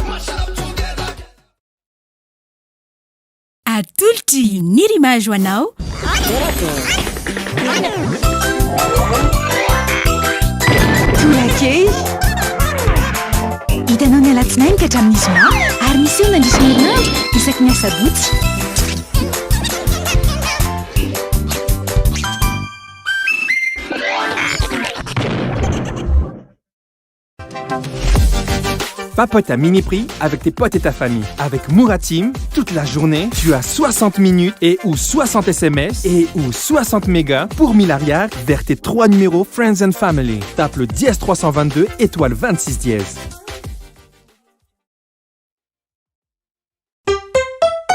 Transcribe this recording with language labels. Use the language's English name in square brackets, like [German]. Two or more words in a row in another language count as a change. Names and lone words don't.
[Malagasy] atolotr'i ny rimage ho anao Torak'Hehy hitanao ny alatsinainy ka hatramin'ny zoma ary misy eo nandrisy herinandro isaky ny asabotsy [French] Papote à mini prix avec tes potes et ta famille. Avec Mouratim, toute la journée, tu as 60 minutes et ou 60 SMS et ou 60 mégas pour 1000 arrières vers tes 3 numéros Friends and Family. Tape le dièse 322 étoile 26 dièse.